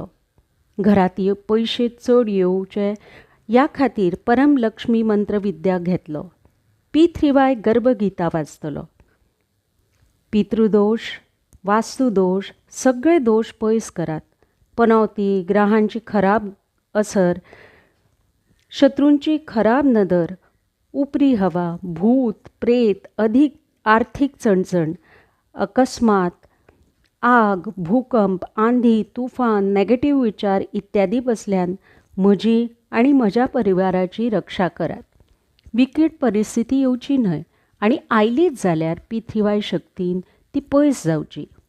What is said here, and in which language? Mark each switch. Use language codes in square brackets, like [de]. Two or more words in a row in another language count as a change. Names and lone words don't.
[kok] घरांत पयशे चड येवचे ह्या खातीर परमलक्ष्मी मंत्र विद्या घेतलो. पितृवाय गर्भगिता वाचतलो. पितृदोष वास्तुदोष सगळे दोष पयस करात. पनवती ग्रहांची खराब असर, शत्रूंची खराब नदर, उपरी हवा, भूत प्रेत, अधिक आर्थीक चणचण, अकस्मात, आग, भूकंप, आंधी, तुफान, नेगेटिव्ह विचार इत्यादी बसल्यान म्हजी आनी म्हज्या परिवाराची रक्षा करात. विकट परिस्थिती येवची न्हय आनी आयलीच जाल्यार पितृवाय शक्तीन ती पयस जावची.